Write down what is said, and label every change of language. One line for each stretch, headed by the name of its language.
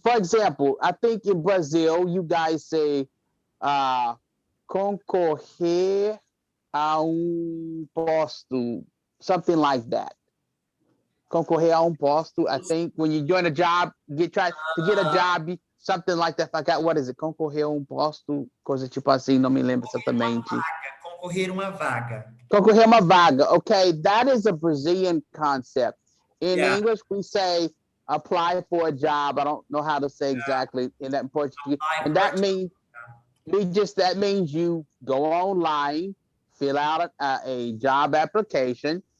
English: For example, I think in Brazil, you guys say
Portuguese: concorrer a posto,
English: something like that.
Portuguese: Concorrer a posto.
English: I think when you join a job, try to get a job, something like that. I forgot what is it?
Portuguese: Concorrer a posto, coisa tipo assim, não me lembro exatamente. Concorrer uma vaga. Concorrer uma vaga.
English: Okay, that is a Brazilian concept. In English, we say apply for a job. I don't know how to say exactly in that Portuguese, and that means that means you go online, fill out a job application.